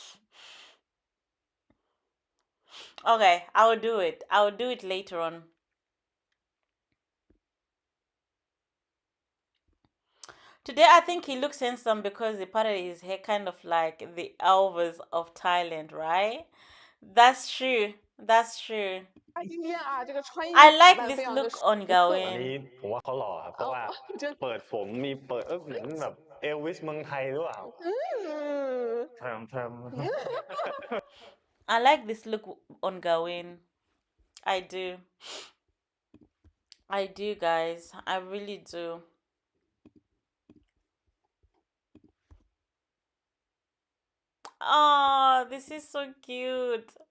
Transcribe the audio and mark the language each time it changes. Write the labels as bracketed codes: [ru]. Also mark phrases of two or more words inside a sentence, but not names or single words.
[en] Okay, I'll do it. I'll do it later on. Today, I think he looks handsome because he parted his hair kind of like the Elvis of Thailand, right? That's true. That's true. [zh] 今天啊，这个穿衣 [en] I [zh] 打 [en] like [zh] 扮 [en] this [zh] 非常的 [en] look [zh] 出 [en] on [zh] 色。 [th] อัน [en] Gawain. [th] นี้ผมว่าเขาหล่อครับเพราะว่า [zh] 这 [th] เปิดผมมีเปิดเหมือนแบบเอลวิสเมืองไทยหรือเปล่า แทรม [en] I like this look on Gawain. I do. I do, guys. I really do. Oh, this is so cute.